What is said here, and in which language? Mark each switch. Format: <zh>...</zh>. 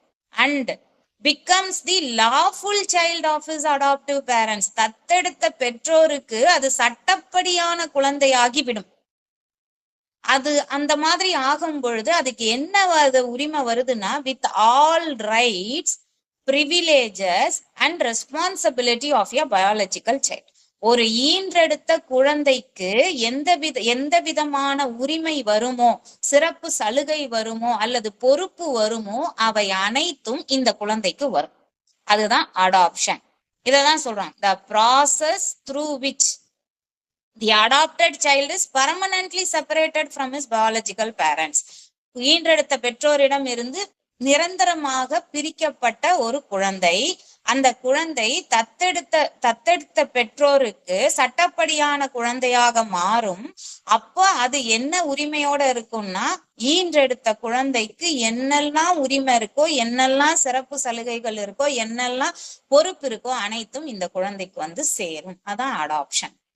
<en>and becomes the lawful child of his adoptive parents.</en> <ta>தத்தெடுத்த பெற்றோருக்கு அது சட்டப்படியான குழந்தையாகிவிடும். அது அந்த மாதிரி ஆகும் பொழுது அதுக்கு என்ன உரிமை வருதுன்னா,</ta> <en>With all rights, privileges and responsibility of your biological child.</en> <ta>ஒரு ஈன்றெடுத்த குழந்தைக்கு எந்த விதமான உரிமை வருமோ, சிறப்பு சலுகை வருமோ அல்லது பொறுப்பு வருமோ, அவை அனைத்தும் இந்த குழந்தைக்கு வரும். அதுதான் அடாப்ஷன். இததான் சொல்றாங்க,</ta> <en>the process through which the adopted child is permanently separated from his biological parents.</en> <ta>ஈன்றெடுத்த பெற்றோரிடம் இருந்து நிரந்தரமாக பிரிக்கப்பட்ட ஒரு குழந்தை, அந்த குழந்தை தத்தெடுத்த பெற்றோருக்கு சட்டப்படியான குழந்தையாக மாறும். அப்போ அது என்ன உரிமையோட இருக்கும்னா, ஈன்றெடுத்த குழந்தைக்கு என்னெல்லாம் உரிமை இருக்கோ, என்னெல்லாம் சிறப்பு சலுகைகள் இருக்கோ, என்னெல்லாம் பொறுப்பு இருக்கோ, அனைத்தும் இந்த குழந்தைக்கு சேரும். அதான் அடாப்ஷன்.</ta>